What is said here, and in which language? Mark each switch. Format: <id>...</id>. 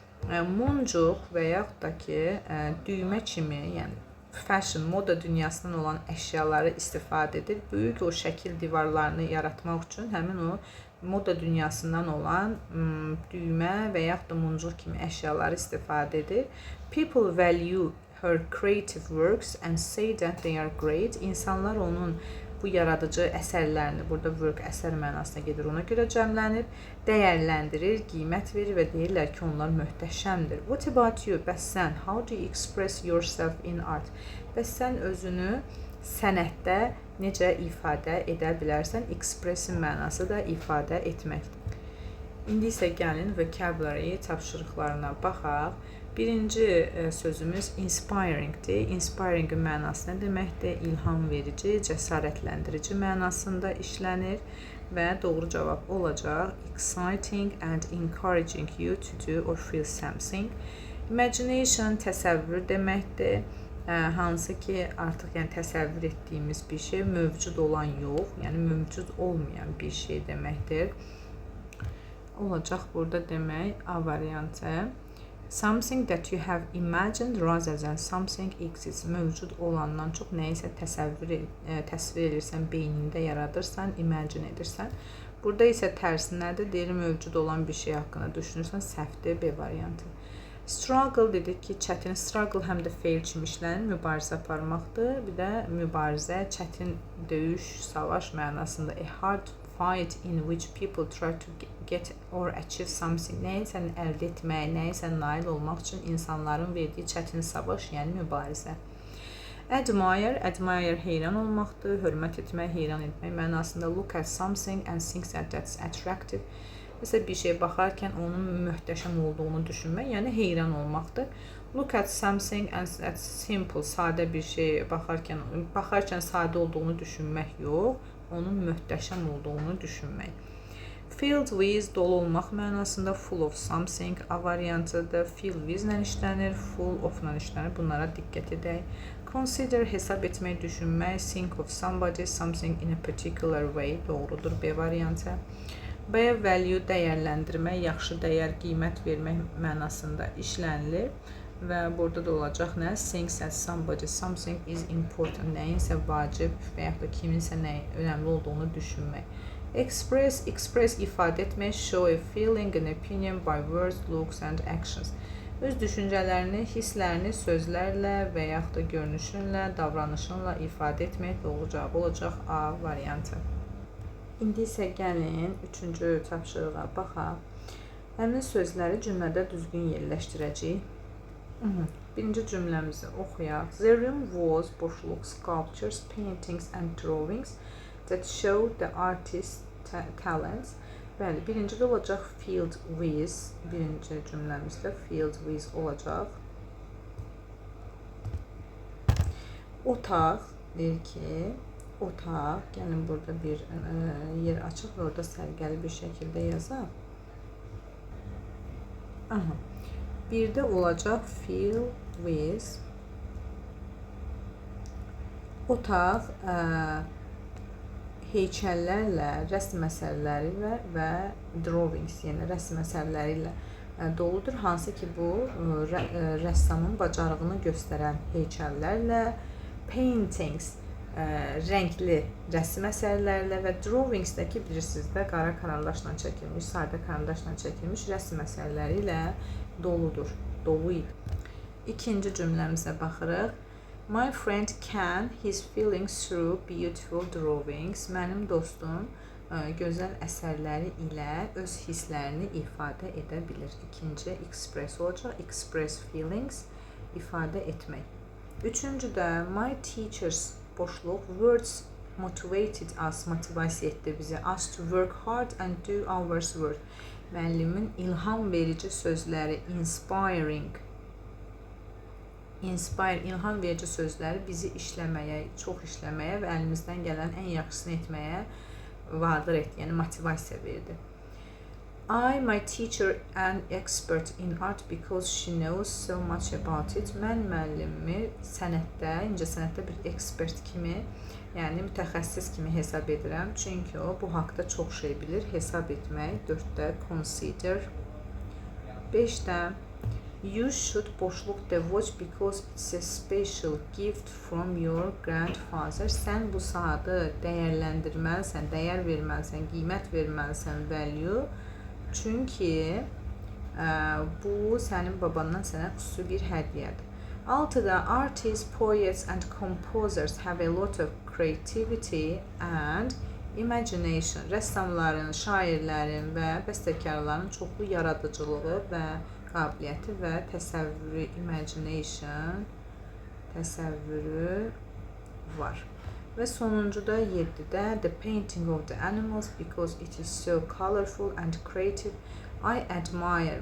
<az>muncuq və yaxud da ki, düymə kimi, yəni fashion, moda dünyasından olan əşyaları istifadə edir. Böyük o şəkil divarlarını yaratmaq üçün həmin o moda dünyasından olan düymə və yaxud da muncuq kimi əşyaları istifadə edir.</az> <en>People value her creative works and say that they are great.</en> <az>İnsanlar onun bu yaradıcı əsərlərini, burada work əsər mənasına gedir, ona görə cəmlənib, dəyərləndirir, qiymət verir və deyirlər ki, onlar möhtəşəmdir.</az> <en>What about you?</en> <az>Bəs sən?</az> <en>How do you express yourself in art?</en> <az>Bəs sən özünü sənətdə necə ifadə edə bilərsən? Express-in mənası da ifadə etməkdir. İndi isə gəlin vocabulary tapşırıqlarına baxaq. Birinci sözümüz inspiringdir. Inspiring-in mənası nə deməkdir? İlham verici, cəsarətləndirici mənasında işlənir və doğru cavab olacaq</az> <en>exciting and encouraging you to do or feel something.</en> <az>Imagination təsəvvür deməkdir. Hansı ki, artıq yəni təsəvvür etdiyimiz bir şey, mövcud olan yox, yəni mövcud olmayan bir şey deməkdir. Olacaq burada demək A variantı.</az> <en>Something that you have imagined rather than something exists.</en> <az>Mövcud olandan çox nəyisə təsvir edirsən, beynində yaradırsan, imagine edirsən. Burada isə tərsi nədir? Deyir, mövcud olan bir şey haqqında düşünürsən, səhvdir, B variantı. Struggle dedik ki, çətin, struggle həm də feil kimi işlənir, mübarizə aparmaqdır. Bir də mübarizə, çətin döyüş, savaş mənasında.</az> <en>A hard fight in which people try to get or achieve something.</en> <az>Nəyisə əldə etmək, nəyisə nail olmaq üçün insanların verdiyi çətin savaş, yəni mübarizə. Admire heyran olmaqdır, hörmət etmək, heyran etmək mənasında.</az> <en>Look at something and think that that's attractive.</en> <az>Mesela bir şeye baxarkən onun möhtəşəm olduğunu düşünmək, yəni heyran olmaqdır.</az> <en>Look at something and that's simple,</en> <az>sadə bir şey baxarkən sadə olduğunu düşünmək yox, onun möhtəşəm olduğunu düşünmək. Filled with, dolu olmaq mənasında,</az> <en>full of something,</en> <az>A variantıdır. Filled with ilə işlənir, full of ilə işlənir. Bunlara diqqət edək.</az> <en>Consider,</en> <az>hesab etmək, düşünmək.</az> <en>Think of somebody, something in a particular way,</en> <az>doğrudur, B variantı. B value, dəyərləndirmək, yaxşı dəyər, qiymət vermək mənasında işlənilir. Və burada da olacaq nə?</az> <en>Think that somebody, something is important.</en> <az>Nəyinsə vacib və yaxud da kiminsə nəyin önəmli olduğunu düşünmək.</az> <en>Express</en> <az>ifadə etmək,</az> <en>show a feeling, an opinion by words, looks and actions.</en> <az>Öz düşüncələrini, hisslərini sözlərlə və yaxud da görünüşünlə, davranışınla ifadə etmək doğru cavab olacaq A variantı. İndi isə gəlin 3-cü tapşırığa baxaq. Həmin sözləri cümlədə düzgün yerləşdirəcəyik. Birinci cümləmizi oxuyaq.</az> <en>The room was boşluq, sculptures, paintings and drawings that showed the artist's talents.</en> <az>Bəli, birincidə olacaq filled with, birinci cümləmizdə filled with olacaq. Otaq, deyir ki, otaq, gəlin burada bir yer açıq və orada sərgəli bir şəkildə yazaq. Birdə olacaq fill with. Otaq heykəllərlə, rəsm əsərləri və drawings, yəni rəsm əsərləri ilə doludur. Hansı ki, bu rəssamın bacarığını göstərən heykəllərlə, paintings, rəngli rəsm əsərlərlə və drawingsdəki bilirsiniz də qara karandaşla çəkilmiş, sadə karandaşla çəkilmiş rəsm əsərləri ilə doludur, dolu idi. İkinci cümləmizə baxırıq.</az> <en>My friend can his feelings through beautiful drawings.</en> <az>Mənim dostum gözəl əsərləri ilə öz hisslərini ifadə edə bilir. İkinci express olacaq. Express feelings, ifadə etmək.</az> <en>Üçüncüdə my teachers, boşluq, words motivated us,</en> <az>motivasiya etdi bizi.</az> <en>Us to work hard and do our work.</en> <az>Müəllimin ilham verici sözləri, inspiring, ilham verici sözləri bizi işləməyə, çox işləməyə və əlimizdən gələn ən yaxşısını etməyə vadar etdi, yəni motivasiya verdi.</az> <en>My teacher an expert in art because she knows so much about it.</en> <az>Mən müəllimi sənətdə, incəsənətdə bir ekspert kimi, yəni mütəxəssis kimi hesab edirəm. Çünki o bu haqda çox şey bilir. Hesab etmək. 4-də consider. 5-də</az> <en>You should boşluq the watch because it's a special gift from your grandfather.</en> <az>Sən bu saatı dəyərləndirməlisən, dəyər verməlisən, qiymət verməlisən, value. Çünki bu sənin babandan sənə xüsusi bir hədiyyədir.</az> <en>6-da artists, poets and composers have a lot of creativity and imagination.</en> <az>Rəssamların, şairlərin və bəstəkarların çoxlu yaradıcılığı və qabiliyyəti və təsəvvürü, imagination, təsəvvürü var. Və sonuncuda 7-də</az> <en>the painting of the animals because it is so colorful and creative. I admire.</en>